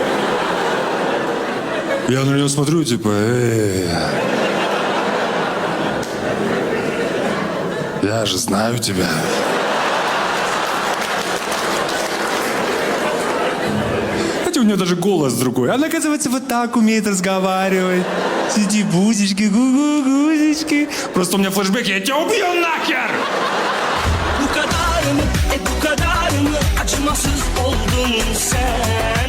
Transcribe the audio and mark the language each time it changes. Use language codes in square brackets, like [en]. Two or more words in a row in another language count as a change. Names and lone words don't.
[ru] Я на нее смотрю, типа, я же знаю тебя. Знаете, у нее даже голос другой. Она, оказывается, вот так умеет разговаривать. Сиди, бузечки, гу-гу-гузечки. Просто у меня флешбэк, я тебя убью нахер! [tr] Bu kadar mı, bu kadar mı acımasız oldun sen?